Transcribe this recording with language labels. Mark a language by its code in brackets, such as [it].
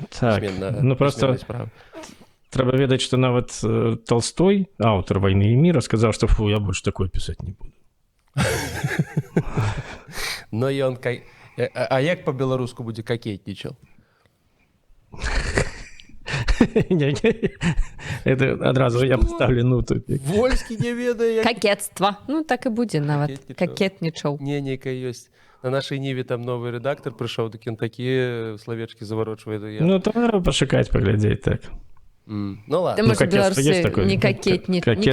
[be] Так, ну просто... Трэба ведаць, што нават Толстой, аўтар «Вайны і міра», сказаў, што фу, я больш такое пісаць не буду. Но ён... А як па-беларуску будзе какетнічаў? Это адразу я паставлю тупік. Вольскі не ведае, як... Какетства. Ну, так і будзе нават. Какетнічаў. Не, нейкая ёсць. На нашай ніве там новы рэдактар прыйшоў, так ён такія словечкі заварочвае. Ну, то трэба пашукаць, паглядзець, так. [ru] Ну ладно. Ты, может, беларусы не кокетки.